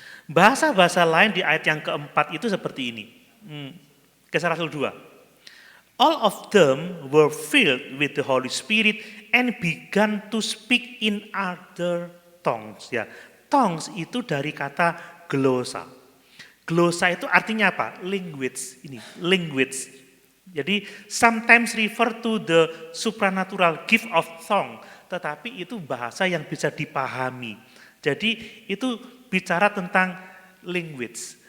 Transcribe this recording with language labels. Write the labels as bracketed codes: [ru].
[id] Bahasa-bahasa lain di ayat yang keempat itu seperti ini. Kisah Rasul 2. [en] All of them were filled with the Holy Spirit and began to speak in other tongues. [id] Ya, tongues itu dari kata glosa. Glosa itu artinya apa? Language. Ini language. Jadi [en] sometimes refer to the supernatural gift of tongue, [id] tetapi itu bahasa yang bisa dipahami. Jadi itu bicara tentang language.